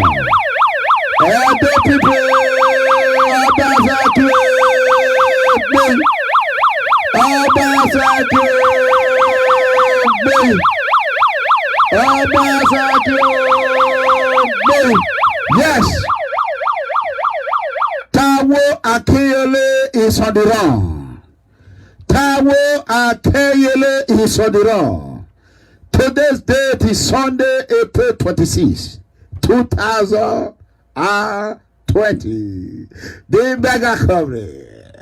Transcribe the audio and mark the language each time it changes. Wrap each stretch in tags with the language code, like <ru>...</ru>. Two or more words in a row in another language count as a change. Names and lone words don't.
<en>Edo people, Obaseki, Obaseki, Obaseki, yes. Taiwo Akinyele is on the run. Taiwo Akinyele is on the run. Today's date is Sunday, April 26, 2020. The mega coverage.</en>